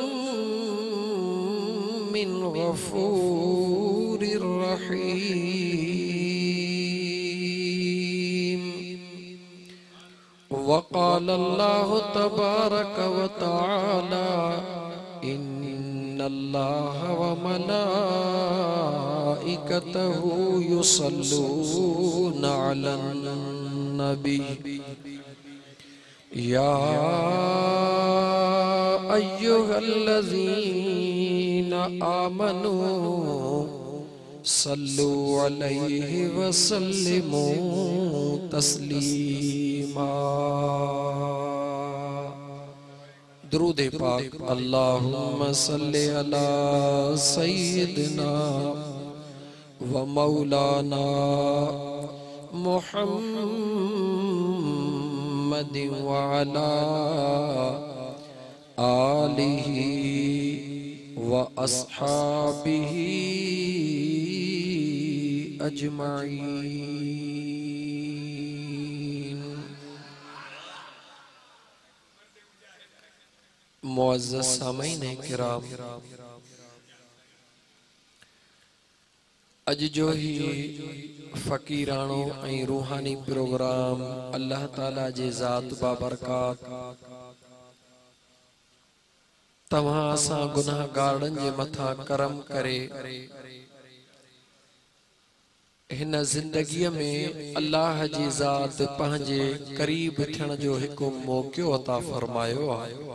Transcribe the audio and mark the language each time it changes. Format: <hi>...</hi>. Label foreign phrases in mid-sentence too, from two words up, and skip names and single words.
<ar>من غفور رحيم. وقال الله تبارك وتعالى إن الله وملائكته يصلون على النبي يا أيها الذين آمنوا صلوا عليه وسلموا تسليما.</ar> <ur>درود پاک</ur> <ar>اللهم صل على سيدنا ومولانا محمد وعلى آله وأصحابه أجمعين.</ar> <sd>मुअज़्ज़ज़ सामीन किराम, अज जो ही फ़कीरानो ऐं रूहानी प्रोग्राम अल्लाह ताला जे ज़ात बाबरकात तव्हां असां गुनाहगारनि जे मथां करम करे हिन ज़िंदगीअ में अल्लाह जी ज़ात पंहिंजे क़रीब थियण जो हिकु मौक़ो अता फरमायो आहे।</sd>